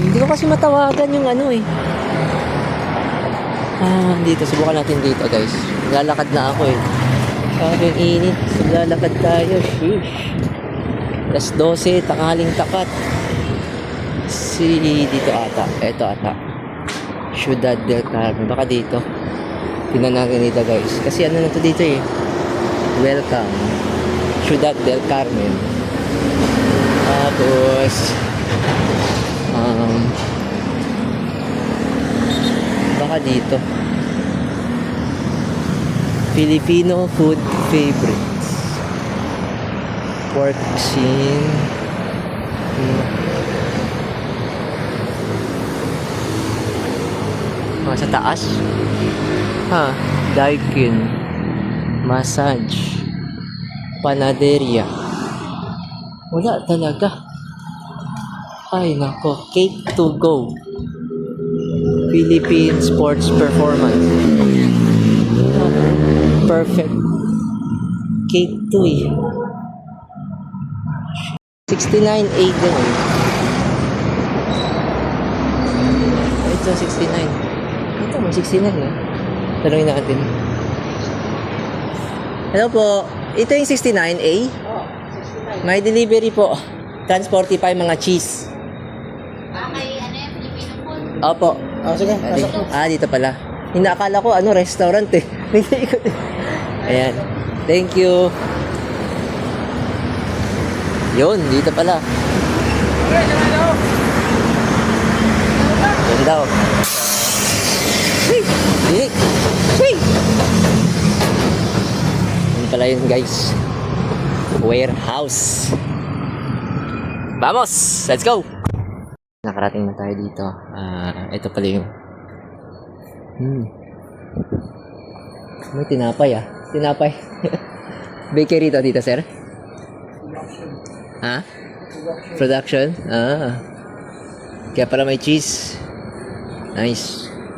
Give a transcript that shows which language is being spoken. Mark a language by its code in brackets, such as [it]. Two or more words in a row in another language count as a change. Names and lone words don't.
[tl] Hindi ko kasi matawagan yung ano eh. Dito. Subukan natin dito guys. Lalakad na ako eh. Sabi yung init. Lalakad tayo. Sheesh. Alas 12. Tanghaling tapat. Dito ata. Eto ata. Ciudad del Carmen. Baka dito. Tingnan natin dito guys. Kasi ano na to dito eh. Welcome. Ciudad del Carmen. Tapos baka dito. [en] Filipino food favorites. Pork scene. [tl] Sa taas. [en] Daikin. Massage. [tl] Panaderia. Wala talaga. Ay nako. [en] Cake to go. Philippine Sports Performance. [tl] Perfect. Cake to eh. 69.8 din eh. Ito 69. Ito may 69 na. Tanungin natin. Hello po. Ito yung 69A? May delivery po. Transportify mga cheese. Okay, ano yan? [en] Filipino food? [tl] Opo. Sige, pasok po. Dito pala. Inaakala ko restaurant eh. Ayan. [en] Thank you. [tl] Yun, dito pala. Yun daw. Hey! Yun pala yun guys. [en] Warehouse. [es] Vamos! [en] Let's go! [tl] Nakarating na tayo dito. Ito pala yung may tinapay Tinapay. Bakery to dito, sir? Production? Kaya pala may cheese. Nice.